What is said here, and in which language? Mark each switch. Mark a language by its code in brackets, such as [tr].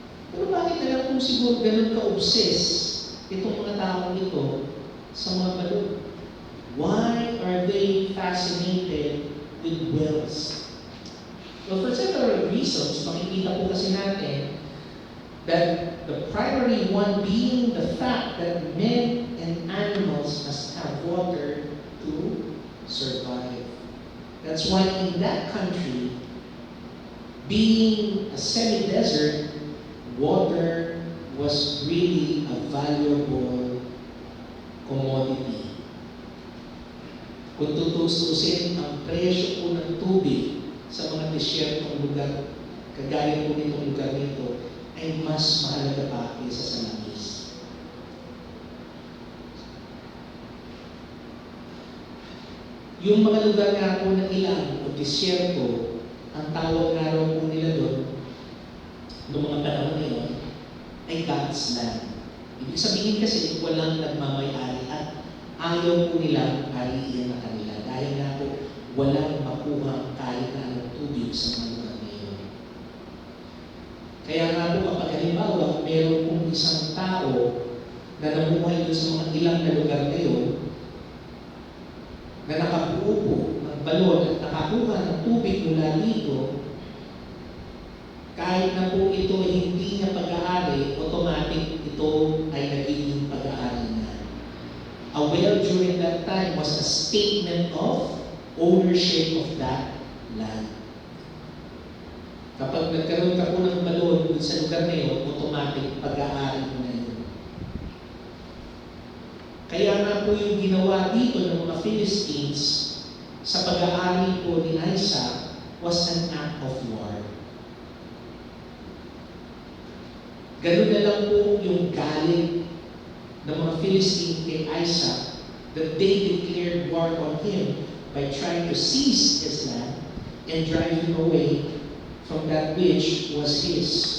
[tl] Pero bakit na lang kung siguro ganun ka-obsess itong mga taong ito sa mga balon? [en] Why are they fascinated with wells? Well, for several reasons, [tl] makikita po kasi natin [en] that the primary one being the fact that men and animals must have water to survive. That's why in that country, being a semi-desert, water was really a valuable commodity. [tl] Kung tutustusin ang presyo po ng tubig sa mga desyertong lugar, kagaya po nitong lugar nito, ay mas mahalaga pa kaysa sa langis. Yung mga lugar nga po na ilang o disyerto, ang tawag nga raw po nila doon, noong mga panahon na yun, ay God's land. Ibig sabihin kasi walang nagmamayari at ayaw po nilang hariin na kanila dahil nga po walang makuha kahit na anong tubig sa mga lugar na yun. Kaya nga po kapag halimbawa meron pong isang tao na nabuhay doon sa mga ilang na lugar na yun, na nakabuo po ng balon at nakakuha ng tubig mula dito, kahit na po ito hindi niya pag-aari, automatic ito ay nagiging pag-aari na. [en] A well during that time was a statement of ownership of that land. [tl] Kapag nagkaroon ka po ng balon sa lugar na yun, automatic pag-aari mo na yun. Kaya nga po yung ginawa dito ng mga Philistines sa pag-aari po ni Isaac [en] was an act of war. [tl] Ganun na lang po yung galit ng mga Philistine kay Isaac [en] that they declared war on him by trying to seize his land and drive him away from that which was his.